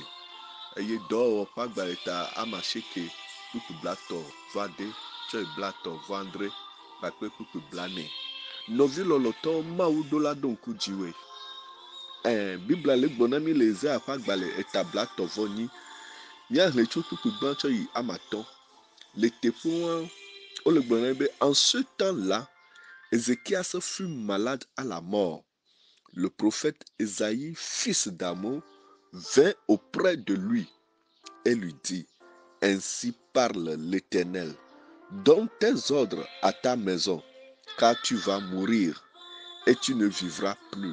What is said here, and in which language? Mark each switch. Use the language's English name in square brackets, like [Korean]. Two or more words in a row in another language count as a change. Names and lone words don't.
[Ewe] Eye dɔwɔwɔ ƒe agbalẽ eta amasieke kpukpui blatɔ̃-vɔ-ade tsɔ yi blatɔ̃-vɔ-adre kpakple kpukpui blaene. Nɔvi lɔlɔtɔ Mawu ɖo la ɖo ŋku dziwɔe. Biblia le gblɔ na mi le Ezaya ƒe agbalẽ eta blatɔ̃-vɔ-nyi. Míahle tso kpukpui gbã tsɔ yi amatɔ̃. Le teƒea wole gblɔ na mi be [French] en ce temps-là, Ézéchias fut malade à la mort. Le prophète Ésaïe, fils d'Amos, vint auprès de lui et lui dit: Ainsi parle l'Éternel, donne tes ordres à ta maison, car tu vas mourir et tu ne vivras plus.